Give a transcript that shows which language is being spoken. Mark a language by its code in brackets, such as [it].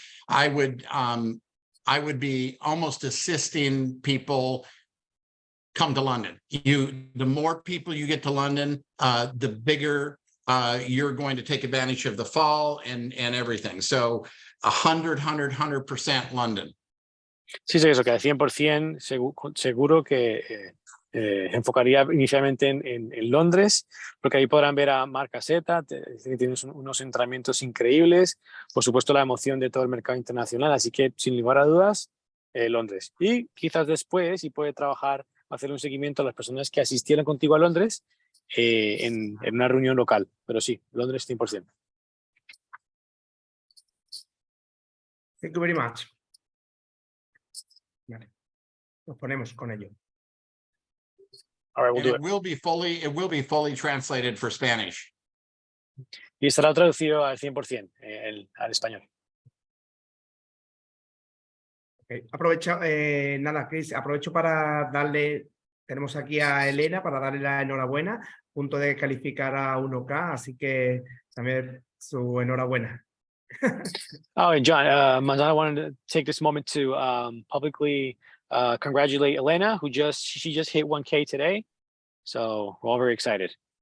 [en] But I would be almost assisting people come to London. The more people you get to London, the bigger you're going to take advantage of the fall and everything. So 100% London. [es] Sí, sí, eso, que al 100% seguro que enfocaría inicialmente en Londres, porque ahí podrán ver a Marc Aceta, que tiene unos entrenamientos increíbles, por supuesto la emoción de todo el mercado internacional, así que sin lugar a dudas, Londres. Y quizás después, si puede trabajar, hacer un seguimiento a las personas que asistieron contigo a Londres en una reunión local, pero sí, Londres 100%. [en] Thank you very much. [es] Vale. Nos ponemos con ello. [en] All right, we'll do it. It will be fully translated for Spanish. [es] Y estará traducido al 100% al español. [en] Okay. [es] Chris, aprovecho para darle, tenemos aquí a Elena para darle la enhorabuena, punto de calificar a 1K, así que también su enhorabuena. [en] Oh, and John, Manzana wanted to take this moment to publicly congratulate Elena, who she just hit 1K today. So we're all very excited.